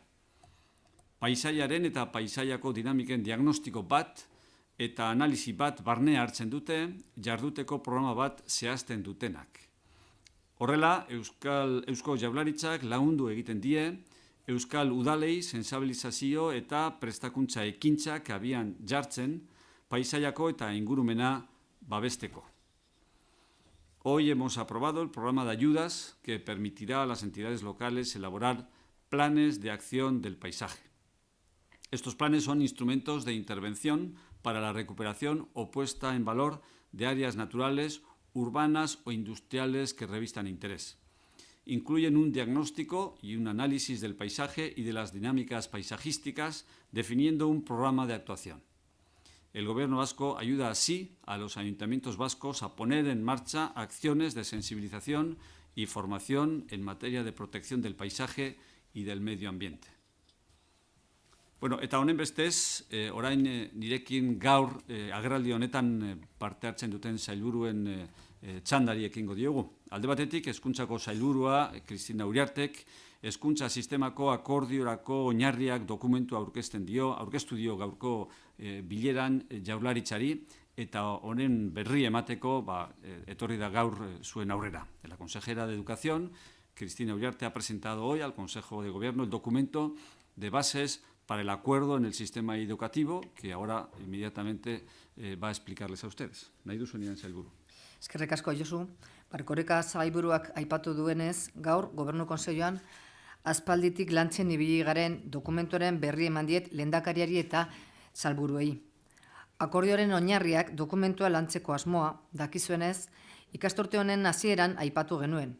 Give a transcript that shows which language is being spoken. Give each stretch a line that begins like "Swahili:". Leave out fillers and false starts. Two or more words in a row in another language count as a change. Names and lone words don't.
Basque: Paisaiaren eta paisaiako dinamiken diagnostiko bat eta analisi bat barnea hartzen dute, jarduteko programa bat zehazten dutenak. Horrela, Eusko Jaurlaritzak lagundu egiten die, Euskal Udalei sensibilizazio eta prestakuntza ekintzak abian jartzen, paisaiako eta ingurumena babesteko.
Spanish: Hoy hemos aprobado el programa de ayudas que permitirá a las entidades locales elaborar planes de acción del paisaje. Estos planes son instrumentos de intervención para la recuperación o puesta en valor de áreas naturales, urbanas o industriales que revistan interés. Incluyen un diagnóstico y un análisis del paisaje y de las dinámicas paisajísticas, definiendo un programa de actuación. El Gobierno vasco ayuda así a los ayuntamientos vascos a poner en marcha acciones de sensibilización y formación en materia de protección del paisaje y del medio ambiente.
Basque: Bueno, eta honen bestez, orain nirekin gaur agerraldi honetan parte hartzen duten sailburuen txandari ekingo diogu. Alde batetik, hezkuntzako sailburua, Cristina Uriartek, hezkuntza sistemako akordiorako oinarriak dokumentua aurkeztu dio gaurko bileran Jaurlaritzari, eta honen berri emateko etorri da gaur zuen aurrera.
Spanish: La consejera de Educación, Cristina Uriarte, ha presentado hoy al Consejo de Gobierno el documento de bases para el acuerdo en el sistema educativo, que ahora inmediatamente va a explicarles a ustedes.
Basque: Nahi duzuenean sailburu. Eskerrik asko, Josu. Erkoreka sailburuak aipatu duenez, gaur Gobernu Kontseiluan aspalditik lantzen ibili garen dokumentuaren berri eman diet lehendakariari eta sailburuei. Akordioaren oinarriak dokumentua lantzeko asmoa, dakizuenez, ikasturte honen hasieran aipatu genuen.